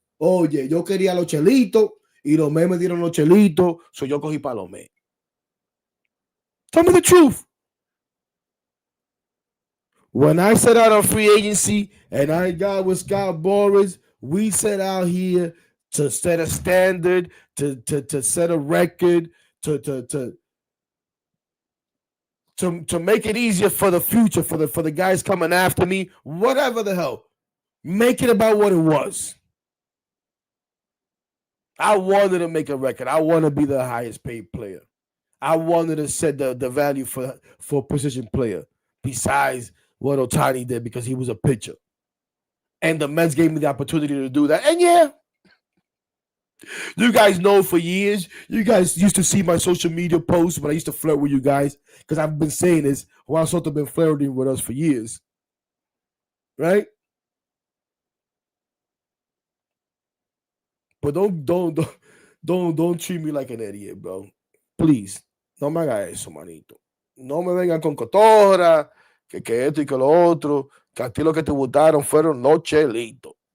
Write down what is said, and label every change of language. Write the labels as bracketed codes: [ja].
[es] Oye, yo quería los chelitos y los Mets me dieron los chelitos, so yo cogí para los Mets. [en] Tell me the truth. When I set out on free agency and I got with Scott Boras, we set out here to set a standard, to set a record, to make it easier for the future, for the guys coming after me, whatever the hell. Make it about what it was. I wanted to make a record. I want to be the highest paid player. I wanted to set the value for position player besides what Otani did because he was a pitcher. And the Mets gave me the opportunity to do that. And yeah, you guys know for years, you guys used to see my social media posts when I used to flirt with you guys because I've been saying this. Juan Soto been flirting with us for years. Right? But don't treat me like an idiot, bro. [es] Please, no me haga eso, manito. No me vengan con cotorra, que esto y que lo otro, que a ti lo que te gustaron fueron los chelitos.